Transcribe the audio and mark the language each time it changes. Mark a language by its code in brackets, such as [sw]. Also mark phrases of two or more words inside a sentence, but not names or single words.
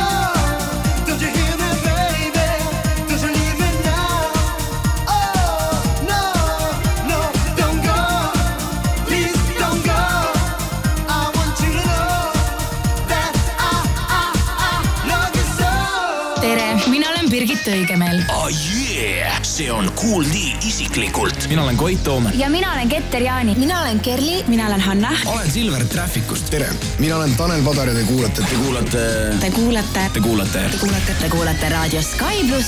[en] Don't you hear me, baby? Don't you leave me now? Oh, no, no, don't go. Please don't go. I want you to know that I love you so. [et] tere, mina olen Birgit Õigemeel. [en] Oh yeah! [et] See on Kuuldi isiklikult. Mina olen Koit Toomer. ja mina olen Ketter Jaani. mina olen Kerli. mina olen Hanna. Olen Silver Trafficust. Tere! Mina olen Tanel Padar ja te kuulate. Te kuulate Raadio Sky Pluss.